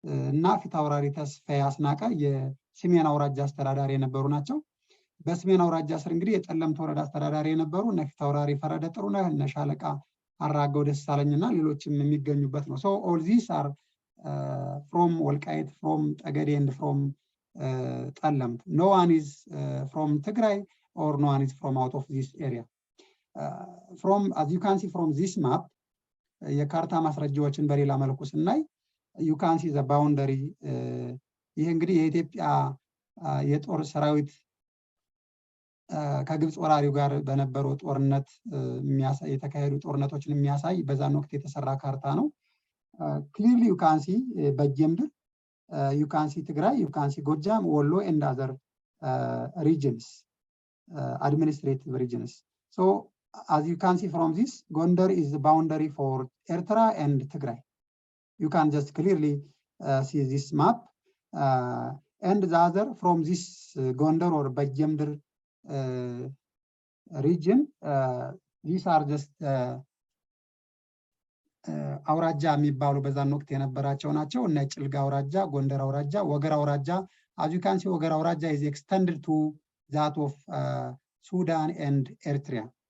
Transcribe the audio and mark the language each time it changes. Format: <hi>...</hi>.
<am>እና ፊታውራሪ ተስፋዬ አስናቀ የሰሜን አውራጃ አስተዳዳሪ የነበሩ ናቸው። በሰሜን አውራጃ ስር እንግዲህ የጠለምት ወረዳ አስተዳዳሪ የነበሩ እነ ፊታውራሪ ፈረደ ጥሩነህ፣ እነ ሻለቃ አራገው ደሳለኝና ሌሎችም የሚገኙበት ነው።</am> <en>so all these are from</en> <am>ወልቃይት from ጠገዴ and from ጠለምት.</am> <en>no one is from Tigray or no one is from out of this area. from as you can see from this map</en> <am>የካርታ ማስረጃዎችን በሌላ መልኩ ስናይ</am> <en>you can see the boundary</en> <am>ይሄ እንግዲህ የኢትዮጵያ የጦር ሰራዊት ከግብጽ ወራሪው ጋር በነበረው ጦርነት የተካሄዱ ጦርነቶችን የሚያሳይ በዛን ወቅት የተሰራ ካርታ ነው።</am> <en>clearly you can see</en> <am>በጌምድር</am> <en>you can see Tigray, you can see</en> <am>ጎጃም፣ ወሎ</am> <en>and other regions, administrative regions. So as you can see from this, Gondar is the boundary for Eritrea and Tigray. You can just clearly see this map and the other from this Gondar or Begemeder region. These are just</en> <am>አውራጃ የሚባሉ በዛን ወቅት የነበራቸው ናቸው። እነ ጭልጋ አውራጃ፣ ጎንደር አውራጃ፣ ወገራ አውራጃ</am> <en>as you can see ወገራ አውራጃ is extended to that of Sudan and Eritrea.</en>